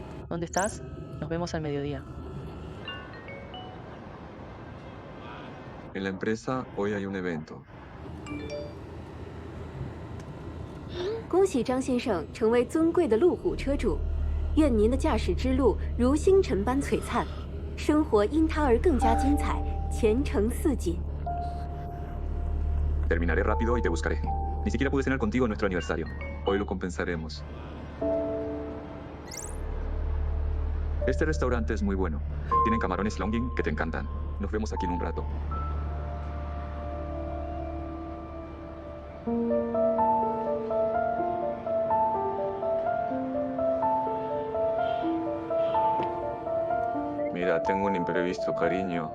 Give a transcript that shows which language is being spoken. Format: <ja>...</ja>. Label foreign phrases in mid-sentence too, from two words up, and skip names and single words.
<es>¿Dónde estás? Nos vemos al mediodía. En la empresa hoy hay un evento.</es> <zh>恭喜张先生成为尊贵的路虎车主，愿您的驾驶之路如星辰般璀璨，生活因他而更加精彩，前程似锦。</zh> <es>Terminaré rápido y te buscaré. Ni siquiera pude cenar contigo en nuestro aniversario. Hoy lo compensaremos. Este restaurante es muy bueno. Tienen camarones longing que te encantan. Nos vemos aquí en un rato. Mira, tengo un imprevisto, cariño.</es>